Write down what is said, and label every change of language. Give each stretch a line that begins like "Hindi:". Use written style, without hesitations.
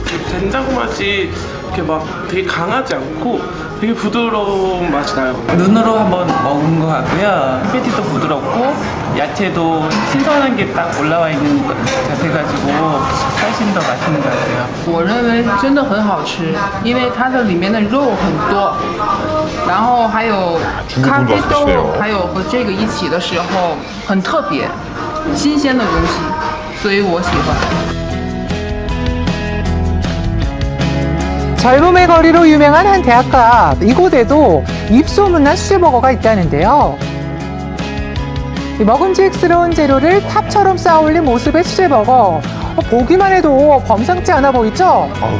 Korean: 된장 맛이 이렇게 막 되게 강하지 않고 되게 부드러운 맛이 나요. 눈으로 한번 먹은 것 같고요. 패티도 부드럽고 야채도 신선한 게 딱 올라와 있는 것 같아가지고 훨씬 더 맛있는 것 같아요.
Chinese: 我认为真的很好吃，因为它的里面的肉很多，然后还有咖啡豆，还有和这个一起的时候很特别，新鲜的东西，所以我喜欢。
Korean: 젊음의 거리로 유명한 한 대학가, 이곳에도 입소문난 수제버거가 있다는데요. 먹음직스러운 재료를 탑처럼 쌓아올린 모습의 수제버거, 보기만 해도 범상치 않아 보이죠?